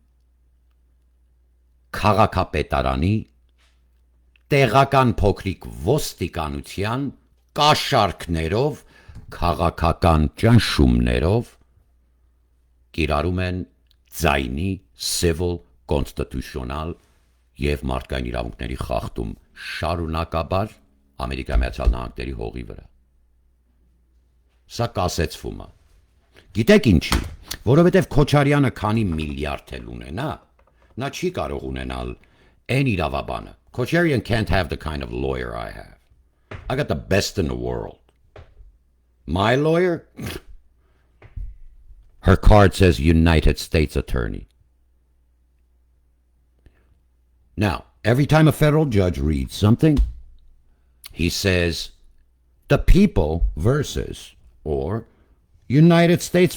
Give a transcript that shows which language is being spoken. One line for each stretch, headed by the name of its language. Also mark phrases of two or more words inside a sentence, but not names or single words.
Armenian: քաղաքապետարանի, տեղական փոքրիկ ոստիկանության կաշառքներով, քաղաքական ճնշումներով կիրառում են ձայնի,
English: civil, constitutional
Armenian: եւ մարդկային իրավունքների խախտում շարունակաբար Ամերիկայի Միացյալ Նահանգների հողի վրա։ Սա կասեցվում է։ Գիտեք ինչի, որովհետև Քոչարյանը քանի միլիարդ էլ ունենա, նա չի կարող ունենալ այն իրավաբանը։
English: Kocharian can't have the kind of lawyer I have. I got the best in the world. My lawyer? Her card says United States Attorney. Now, every time a federal judge reads something, he says, the people versus, or United States versus.